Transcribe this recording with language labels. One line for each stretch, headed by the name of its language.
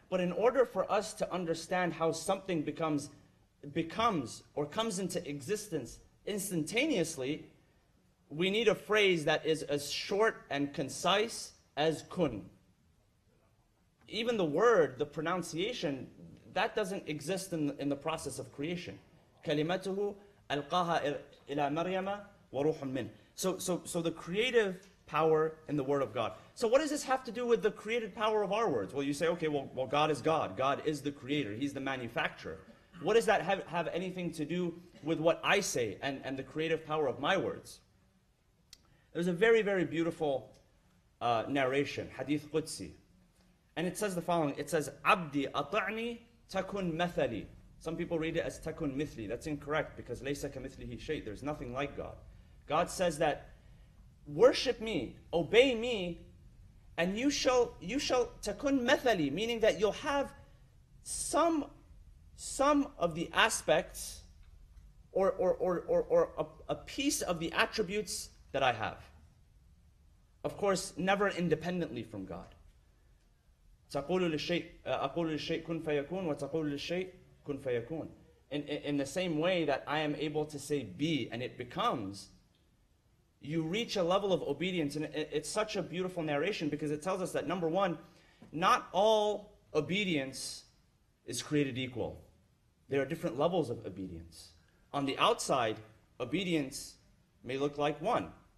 English: But in order for us to understand how something becomes or comes into existence instantaneously, we need a phrase that is as short and concise as kun. Even the word, the pronunciation, that doesn't exist in the process of creation.
Arabic: كلمته ألقاها إلى مريم وروح منه.
English: So the creative power in the word of God. So what does this have to do with the created power of our words? Well, you say, okay, well God is God. God is the creator. He's the manufacturer. What does that have anything to do with what I say and the creative power of my words? There's a very, very beautiful narration, Hadith Qudsi. And it says the following. It says,
Arabic: Abdi ata'ni takun mathali.
English: Some people read it as
Arabic: takun mithli.
English: That's incorrect because
Arabic: laysa kamithlihi shay.
English: There's nothing like God. God says that, worship me, obey me, and you shall
Arabic: takun mathali,
English: meaning that you'll have some of the aspects or a piece of the attributes that I have. Of course, never independently from God.
Arabic: تقول للشيء أقول للشيء كن فيكون وتقول للشيء كن فيكون.
English: In the same way that I am able to say be and it becomes, you reach a level of obedience. And it's such a beautiful narration because it tells us that, number one, not all obedience is created equal. There are different levels of obedience. On the outside, obedience may look like one.